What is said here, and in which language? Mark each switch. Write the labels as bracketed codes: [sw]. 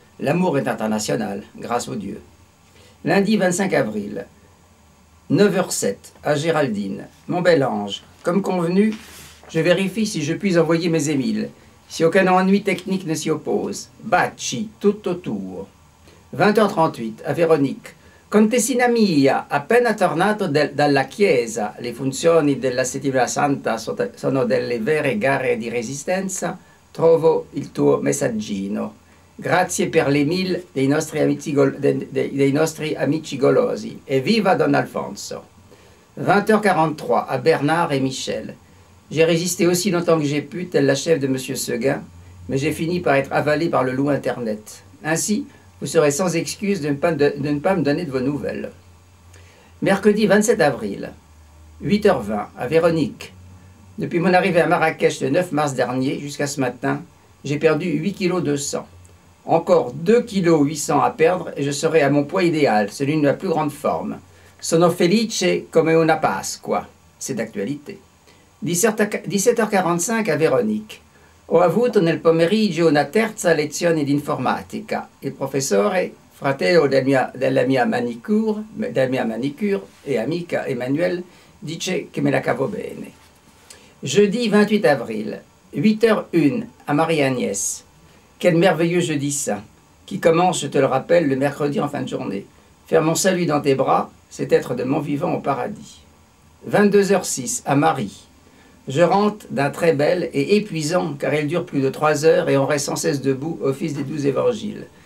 [fr] L'amour est international, grâce aux dieux. Lundi 25 avril, 9h07, à Géraldine. Mon bel ange, comme convenu, je vérifie si je puis envoyer mes Émiles, si aucun ennui technique ne s'y oppose. Baci, tout autour. 20h38, à Véronique. [it] Contessina mia, appena tornato dalla chiesa, le funzioni della settimana santa sono delle vere gare di resistenza, trovo il tuo messaggino. Grazie per l'Emile dei nostri amici golosi. E viva Don Alfonso. [fr] 20h43, à Bernard et Michel. J'ai résisté aussi longtemps que j'ai pu, telle la chef de M. Seguin, mais j'ai fini par être avalé par le loup Internet. Ainsi, vous serez sans excuse de ne pas me donner de vos nouvelles. Mercredi 27 avril, 8h20, à Véronique. Depuis mon arrivée à Marrakech le 9 mars dernier jusqu'à ce matin, j'ai perdu 8 kg 200. Encore 2 kg 800 à perdre et je serai à mon poids idéal, celui de ma plus grande forme. [it] Sono felice come una Pasqua. [fr] C'est d'actualité. 17h45 à Véronique. [it] Ho avuto nel pomeriggio una terza lezione di informatica. Il professore, fratello della mia manicure e amica Emmanuel, dice che me la cavo bene. [fr] Jeudi 28 avril, 8h01 à Marie-Agnès. Quel merveilleux jeudi saint, qui commence, je te le rappelle, le mercredi en fin de journée. Faire mon salut dans tes bras, c'est être de mon vivant au paradis. 22h06 à Marie. Je rentre d'un très bel et épuisant, car il dure plus de 3 heures et on reste sans cesse debout, office des 12 évangiles.